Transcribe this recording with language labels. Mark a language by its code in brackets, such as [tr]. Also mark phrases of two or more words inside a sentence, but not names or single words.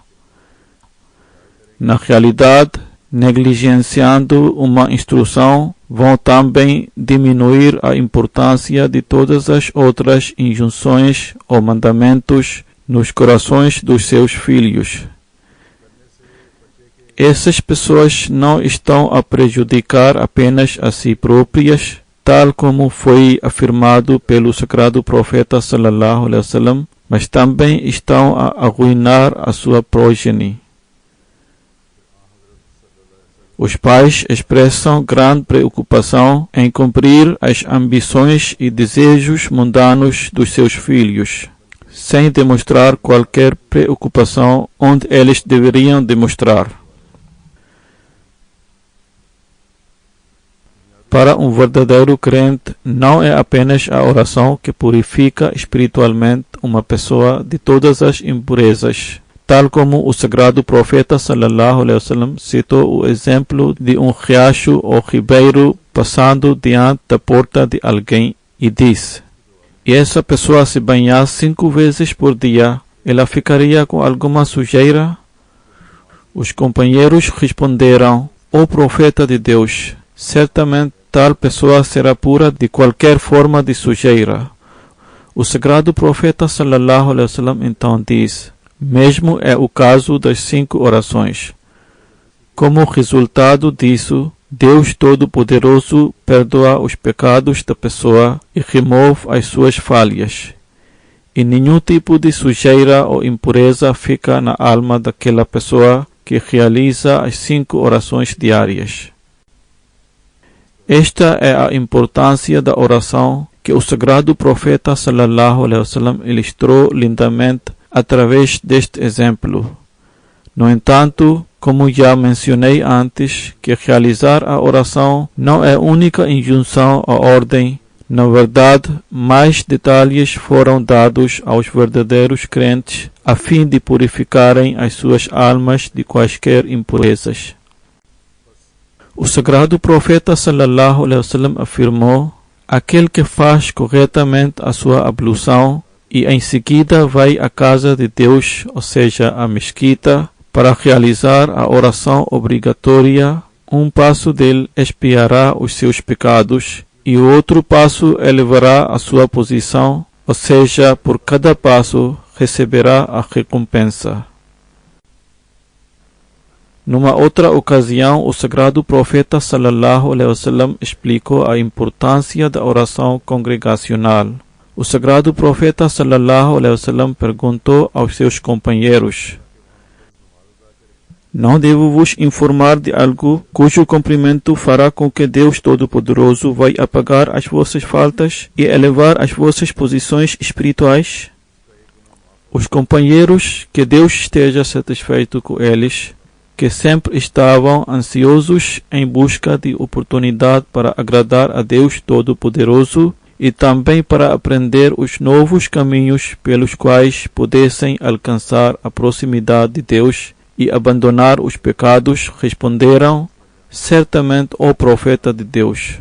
[pt] Na realidade, negligenciando uma instrução, vão também diminuir a importância de todas as outras injunções ou mandamentos nos corações dos seus filhos. Essas pessoas não estão a prejudicar apenas a si próprias, tal como foi afirmado pelo Sagrado Profeta [ar] صلى الله عليه وسلم, [pt] mas também estão a arruinar a sua progenie. Os pais expressam grande preocupação em cumprir as ambições e desejos mundanos dos seus filhos, sem demonstrar qualquer preocupação onde eles deveriam demonstrar. Para um verdadeiro crente, não é apenas a oração que purifica espiritualmente uma pessoa de todas as impurezas, tal como o sagrado profeta [ar] صلى الله عليه وسلم [pt] citou o exemplo de um riacho ou ribeiro passando diante da porta de alguém e disse: e essa pessoa se banhasse 5 vezes por dia, ela ficaria com alguma sujeira? Os companheiros responderam: ó profeta de Deus, certamente tal pessoa será pura de qualquer forma de sujeira. O sagrado profeta [ar] صلى الله عليه وسلم [pt] então diz: mesmo é o caso das 5 orações. Como resultado disso, Deus Todo-Poderoso perdoa os pecados da pessoa e remove as suas falhas. E nenhum tipo de sujeira ou impureza fica na alma daquela pessoa que realiza as 5 orações diárias. Esta é a importância da oração que o sagrado profeta [ar] صلى الله عليه وسلم [pt] ilustrou lindamente através deste exemplo. No entanto, como já mencionei antes, que realizar a oração não é a única injunção à ordem. Na verdade, mais detalhes foram dados aos verdadeiros crentes a fim de purificarem as suas almas de quaisquer impurezas. O sagrado profeta [ar] صلى الله عليه وسلم [pt] afirmou: aquele que faz corretamente a sua ablução e em seguida vai à casa de Deus, ou seja, à mesquita, para realizar a oração obrigatória, um passo dele expiará os seus pecados e o outro passo elevará a sua posição, ou seja, por cada passo receberá a recompensa. Numa outra ocasião, o sagrado profeta [ar] صلى الله عليه وسلم [pt] explicou a importância da oração congregacional. O sagrado profeta [ar] صلى الله عليه وسلم [pt] perguntou aos seus companheiros: não devo vos informar de algo cujo cumprimento fará com que Deus Todo-Poderoso vai apagar as vossas faltas e elevar as vossas posições espirituais? Os companheiros, que Deus esteja satisfeito com eles, que sempre estavam ansiosos em busca de oportunidade para agradar a Deus Todo-Poderoso e também para aprender os novos caminhos pelos quais pudessem alcançar a proximidade de Deus e abandonar os pecados, responderam: certamente, ó profeta de Deus.